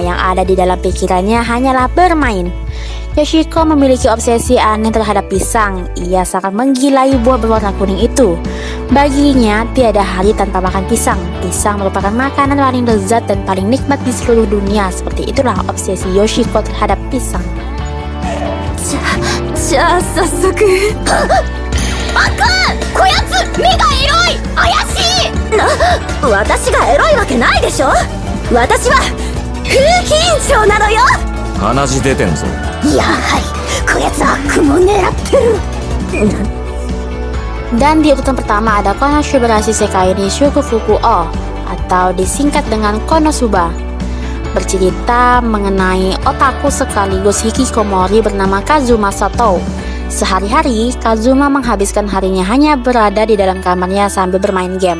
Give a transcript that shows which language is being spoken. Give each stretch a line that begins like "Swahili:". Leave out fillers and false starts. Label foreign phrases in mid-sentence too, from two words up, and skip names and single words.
Indonesian: Yang ada di dalam pikirannya hanyalah bermain. Yoshiko memiliki obsesi aneh terhadap pisang. Ia sangat menggilai buah berwarna kuning itu. Baginya tiada hari tanpa makan pisang. Pisang merupakan makanan paling lezat dan paling nikmat di seluruh dunia. Seperti itulah obsesi Yoshiko terhadap pisang.
Japanese: じゃあ早速あかんこやつ目がエロい怪しい私がエロいわけないでしょ私は風紀委員長なのよ鼻血出てんぞやはりこやつ悪も狙ってる
Indonesian: Dan di urutan pertama ada Konosuba Shisekai ni Shukufuku O atau disingkat dengan Konosuba, bercerita mengenai otaku sekaligus hikikomori bernama Kazuma Sato. Sehari-hari, Kazuma menghabiskan harinya hanya berada di dalam kamarnya sambil bermain game.